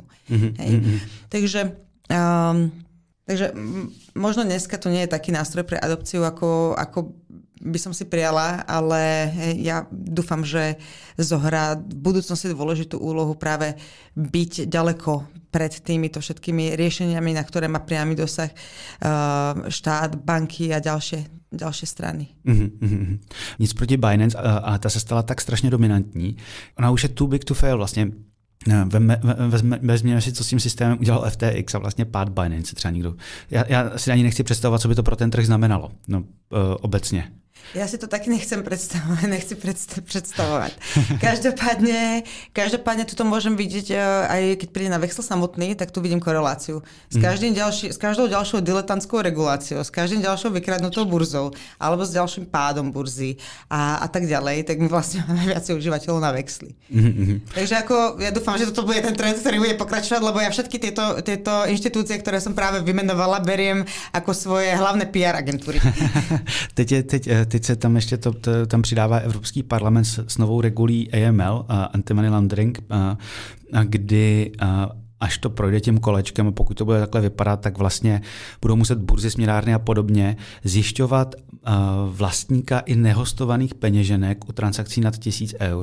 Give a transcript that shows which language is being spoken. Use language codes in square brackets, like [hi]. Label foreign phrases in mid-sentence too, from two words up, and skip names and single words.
[sk] Takže možno dneska to nie je taký nástroj pre adopciu, ako by som si prijala, ale ja dúfam, že zohrá v budúcnosti dôležitú úlohu práve byť ďaleko pred týmito všetkými riešeniami, na ktoré má priamy dosah štát, banky a ďalšie strany. [cs] Nic proti Binance, ale ta se stala tak strašně dominantní. Ona už je [en] too big to fail [cs] vlastně. Vezměme si, co s tím systémem udělal FTX a vlastně pád Binance třeba někdo. Já si ani nechci představovat, co by to pro ten trh znamenalo. No, obecně. [sk] Ja si to taky nechci predstavovať. Každopádne tuto môžem vidieť, aj keď príde na Vexl samotný, tak tu vidím koreláciu. S každou ďalšou diletantskou reguláciou, s každým ďalšou vykradnutou burzou, alebo s ďalším pádom burzy a tak ďalej, tak my vlastne máme viacej užívateľov na Vexli. Takže ja dúfam, že toto bude ten trend, ktorý bude pokračovať, lebo ja všetky tieto inštitúcie, ktoré som práve vymenovala, beriem ako svoje hlavné PR agentúry. [cs] Teď se tam ještě tam přidává Evropský parlament s novou regulí AML, [en] Anti-Money Laundering, [cs] kdy až to projde tím kolečkem a pokud to bude takhle vypadat, tak vlastně budou muset burzy, směnárny a podobně zjišťovat vlastníka i nehostovaných peněženek u transakcí nad 1000 eur.